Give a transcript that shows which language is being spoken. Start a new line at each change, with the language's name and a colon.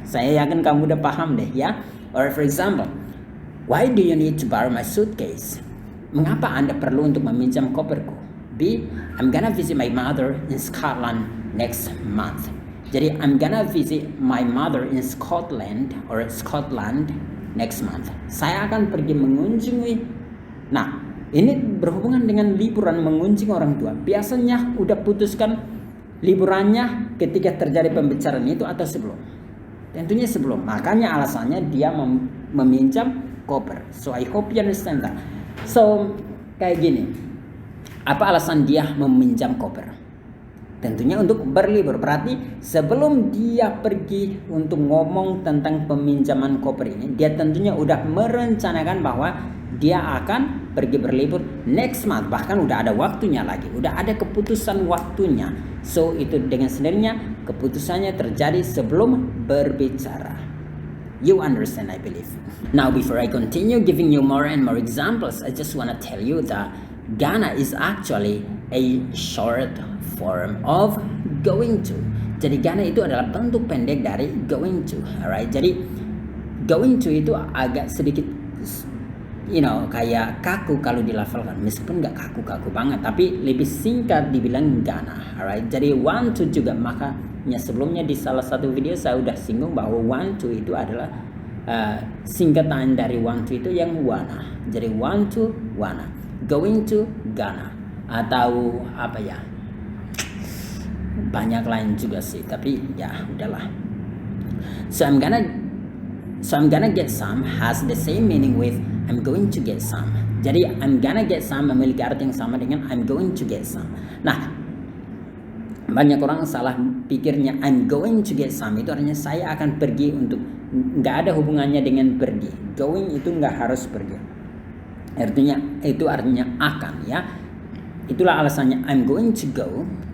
Indonesian: Saya yakin kamu udah paham deh, ya.
English: Or for example, why do you need to borrow my suitcase?
Indonesian: Mengapa Anda perlu untuk meminjam koperku?
English: B, I'm gonna visit my mother in Scotland next month. Jadi I'm gonna visit my mother in Scotland next month.
Indonesian: Saya akan pergi mengunjungi. Nah, ini berhubungan dengan liburan mengunjungi orang tua. Biasanya udah putuskan liburannya ketika terjadi pembicaraan itu atau sebelum? Tentunya sebelum. Makanya alasannya dia meminjam koper.
English: So I hope you understand that.
Indonesian: So kayak gini. Apa alasan dia meminjam koper? Tentunya untuk berlibur. Berarti sebelum dia pergi untuk ngomong tentang peminjaman koper ini, dia tentunya udah merencanakan bahwa dia akan pergi berlibur
English: next month.
Indonesian: Bahkan udah ada waktunya lagi, udah ada keputusan waktunya. So itu dengan sendirinya keputusannya terjadi sebelum berbicara.
English: You understand, I believe. Now before I continue giving you more and more examples, I just want to tell you that gonna is actually a short form of going to.
Indonesian: Jadi gonna itu adalah bentuk pendek dari going to, alright? Jadi going to itu agak sedikit kayak kaku kalau dilafalkan, meskipun nggak kaku-kaku banget, tapi lebih singkat dibilang gonna, alright? Jadi want to juga, makanya sebelumnya di salah satu video saya udah singgung bahwa want to itu adalah singkatan dari want to itu yang wanna. Jadi want to, wanna, going to, gonna, atau apa ya? Banyak lain juga sih, tapi ya udahlah.
English: So I'm gonna get some has the same meaning with I'm going to get some.
Indonesian: Jadi
English: I'm gonna get some
Indonesian: memiliki arti yang sama dengan
English: I'm going to get some.
Indonesian: Nah, banyak orang salah pikirnya
English: I'm going to get some
Indonesian: itu artinya saya akan pergi untuk, nggak ada hubungannya dengan pergi. Going itu nggak harus pergi. Artinya akan, ya. Itulah alasannya
English: I'm going to go.